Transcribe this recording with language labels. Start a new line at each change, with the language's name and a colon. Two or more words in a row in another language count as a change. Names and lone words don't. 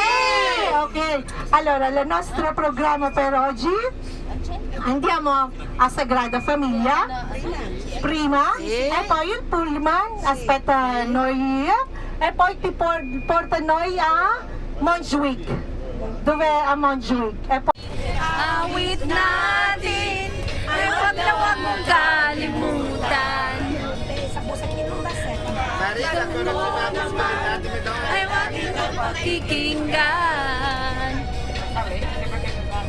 Italian: Ok, allora il nostro programma per oggi, andiamo a Sagrada Famiglia prima e poi il pullman aspetta noi e poi ti porta noi a Montjuic. Dove a Montjuic? E poi
Filipino: Awit natin ay huwag na huwag mong kalimutan. Ay huwag mong pakikinggan.